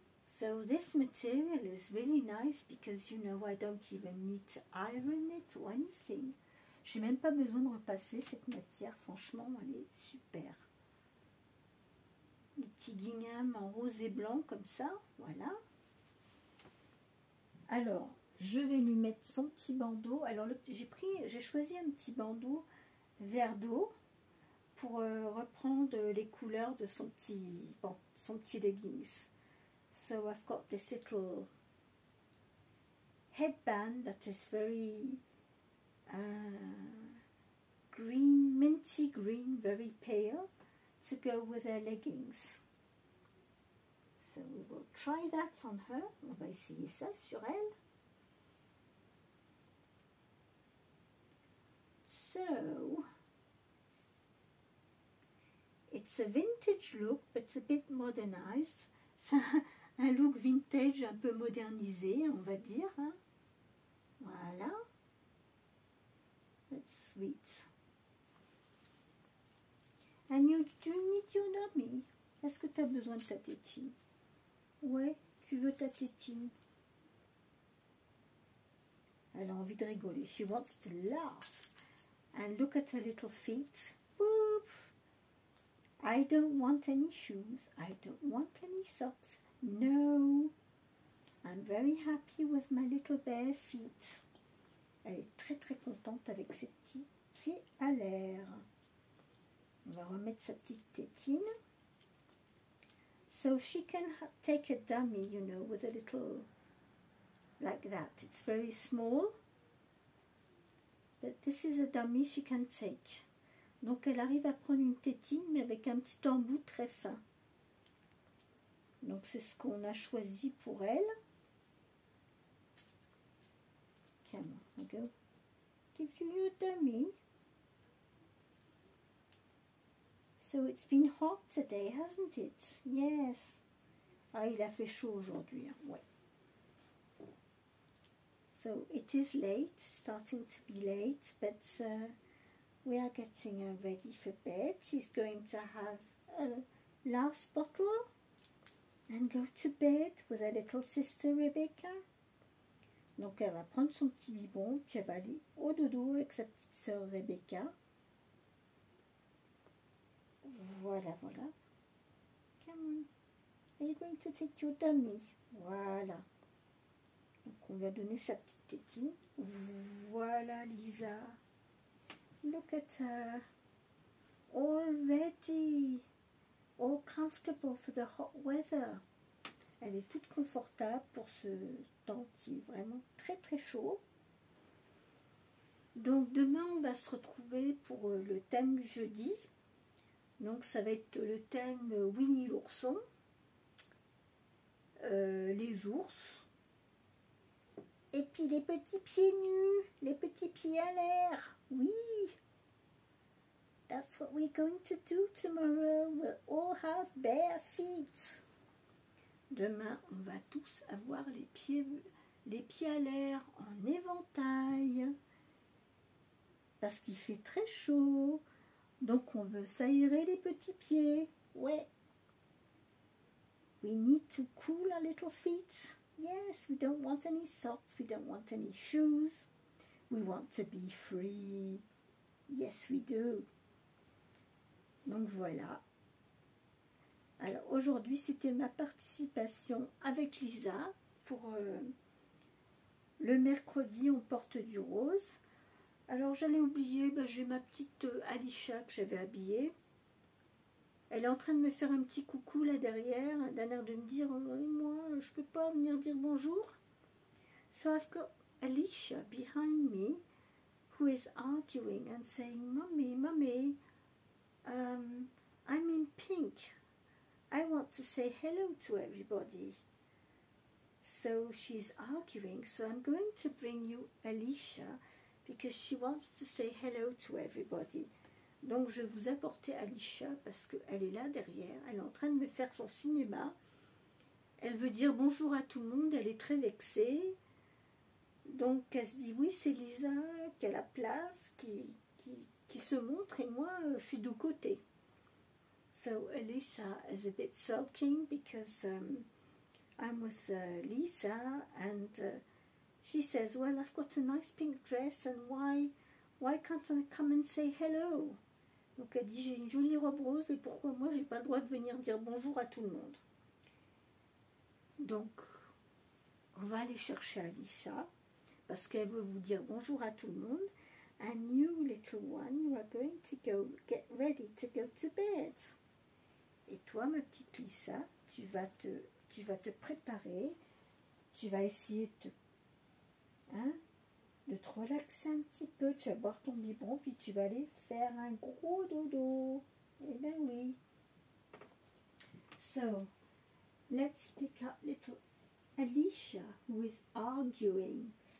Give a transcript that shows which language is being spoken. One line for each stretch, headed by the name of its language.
English: So this material is really nice because, you know, I don't even need to iron it or anything.
French: J'ai même pas besoin de repasser cette matière, franchement, elle est super. Le petit gingham en rose et blanc comme ça, voilà. Alors, je vais lui mettre son petit bandeau. Alors, j'ai choisi un petit bandeau vert d'eau pour reprendre les couleurs de son petit leggings.
English: So I've got this little headband that is very green, minty green, very pale, to go with her leggings. So we will try that on her. On va essayer ça sur elle. So, it's it's a vintage look, but it's a bit modernized.
French: C'est un look vintage un peu modernisé, on va dire. Hein. Voilà.
English: That's sweet. And you need your dummy.
French: Est-ce que tu as besoin de ta tétine? Ouais, tu veux ta tétine. Elle a envie de rigoler.
English: She wants to laugh. And look at her little feet. Boop. I don't want any shoes. I don't want any socks. No. I'm very happy with my little bare feet.
French: Elle est très très contente avec ses petits pieds à l'air. On va remettre sa petite tétine.
English: So she can take a dummy, you know, with a little, like that. It's very small. But this is a dummy she can take.
French: Donc elle arrive à prendre une tétine, mais avec un petit embout très fin. Donc c'est ce qu'on a choisi pour elle.
English: Come on, I'll go. Give you your dummy. So it's been hot today, hasn't it? Yes.
French: Ah, il a fait chaud aujourd'hui, hein. Ouais.
English: So it is late, starting to be late, but we are getting her ready for bed. She's going to have a last bottle and go to bed with her little sister Rebecca.
French: Donc elle va prendre son petit biberon, puis elle va aller au dodo avec sa petite sœur Rebecca. Voilà, voilà.
English: Come on. Are you going to take your dummy?
French: Voilà. Donc on lui a donné sa petite tétine.
English: Voilà Lisa. Look at her. All ready. All comfortable for the hot weather.
French: Elle est toute confortable pour ce temps qui est vraiment très très chaud. Donc demain on va se retrouver pour le thème du jeudi. Donc ça va être le thème Winnie l'ourson, les ours, et puis les petits pieds nus, les petits pieds à l'air.
English: Oui, that's what we're going to do tomorrow. We'll all have bare feet.
French: Demain, on va tous avoir les pieds à l'air en éventail, parce qu'il fait très chaud. Donc on veut s'aérer les petits pieds. Ouais.
English: We need to cool our little feet. Yes, we don't want any socks. We don't want any shoes. We want to be free. Yes, we do.
French: Donc voilà. Alors aujourd'hui, c'était ma participation avec Lisa pour le mercredi, on porte du rose. Alors j'allais oublier, j'ai ma petite Alicia que j'avais habillée. Elle est en train de me faire un petit coucou là derrière, d'un air de me dire moi je peux pas venir dire bonjour.
English: So I've got Alicia behind me who is arguing and saying, Mummy, Mummy, I'm in pink. I want to say hello to everybody. So she's arguing, so I'm going to bring you Alicia because she wants to say hello to everybody.
French: Donc je vous apportais Alicia parce qu'elle est là derrière, elle est en train de me faire son cinéma. Elle veut dire bonjour à tout le monde, elle est très vexée. Donc elle se dit oui c'est Lisa qui a la place, qui se montre et moi je suis du côté.
English: So Elisa is a bit sulking because I'm with Lisa and she says, well, I've got a nice pink dress and why can't I come and say hello?
French: Donc elle dit, j'ai une jolie robe rose et pourquoi moi j'ai pas le droit de venir dire bonjour à tout le monde? Donc on va aller chercher Alicia parce qu'elle veut vous dire bonjour à tout le monde.
English: And you little one, you are going to go get ready to go to bed.
French: Et toi ma petite Lisa, tu vas te préparer, tu vas essayer de te relaxer un petit peu, tu vas boire ton biberon, puis tu vas aller faire un gros dodo. Eh ben oui.
English: So, let's pick up little Alicia, who is arguing.